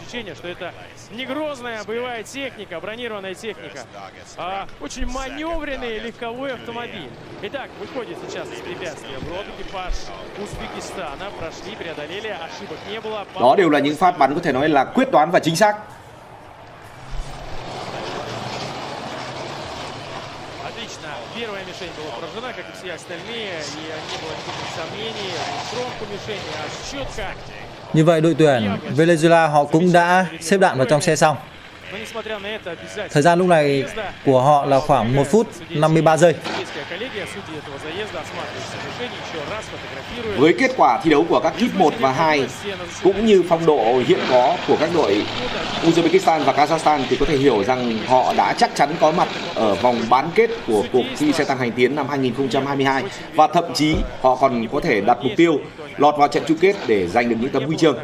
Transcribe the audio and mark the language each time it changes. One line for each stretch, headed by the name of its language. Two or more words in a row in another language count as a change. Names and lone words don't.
Vietnamese: Đó đều là những phát bắn có thể nói là quyết đoán và chính xác.
Russian: Первая мишень была поражена, как и все остальные, и не было никаких сомнений в промку мишени, а четко.
Vietnamese: Như vậy đội tuyển Venezuela họ cũng đã xếp đạn vào trong xe xong. Thời gian lúc này của họ là khoảng 1 phút 53 giây. Với kết quả thi đấu của các kíp 1 và 2 cũng như phong độ hiện có của các đội Uzbekistan và Kazakhstan thì có thể hiểu rằng họ đã chắc chắn có mặt ở vòng bán kết của cuộc thi xe tăng hành tiến năm 2022, và thậm chí họ còn có thể đặt mục tiêu lọt vào trận chung kết để giành được những tấm huy chương.